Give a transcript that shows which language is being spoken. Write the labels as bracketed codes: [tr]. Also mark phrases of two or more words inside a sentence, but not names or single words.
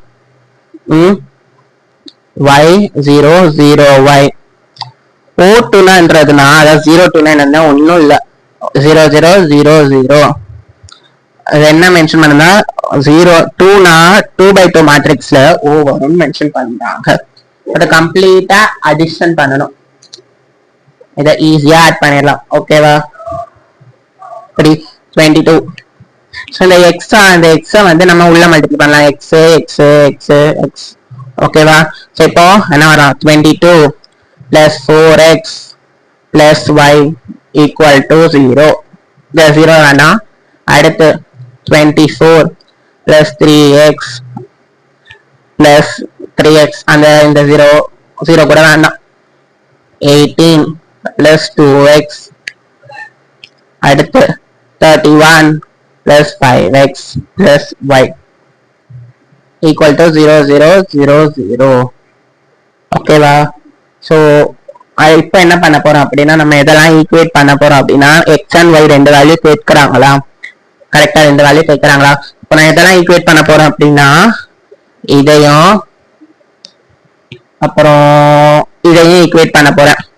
[ta] y00y O2ன்றதுனா அதாவது 029 ஒன்னும் இல்ல 0000 அது என்ன மென்ஷன் பண்ணா 02னா 2/2 மேட்ரிக்ஸ்ல O வரும்னு மென்ஷன் பண்றாங்க அத [en] completely addition [ta] பண்ணனும் இத [en] easy add [ta] பண்ணிடலாம் ஓகேவா 22 சோ இந்த x வந்து நம்ம உள்ள மல்டிப்ளை பண்ணலாம் x ஓகேவா சோ இப்போ என்ன வரும் 22 [en] plus 4x plus y equal to 0 [ta] இந்த 0 வேண்டாம் அடுத்து [en] 24 plus 3x plus 3x [ta] அந்த இந்த 0 கூட வேண்டாம் [en] 18 plus 2x அடுத்து 31 plus 5x plus y equal to 0000 [ta] ஓகேவா சோ இப்போ என்ன பண்ண போறோம் அப்படின்னா நம்ம எதெல்லாம் ஈக்குவேட் பண்ண போறோம் அப்படின்னா [en] x and y [ta] ரெண்டு வேல்யூ கேட்கறாங்களா கரெக்டா ரெண்டு வேல்யூ கேட்கறாங்களா இப்போ நான் எதெல்லாம் ஈக்குவேட் பண்ண போறேன் அப்படின்னா இதையும் அப்புறம் இதையும் ஈக்குவேட் பண்ண போறேன்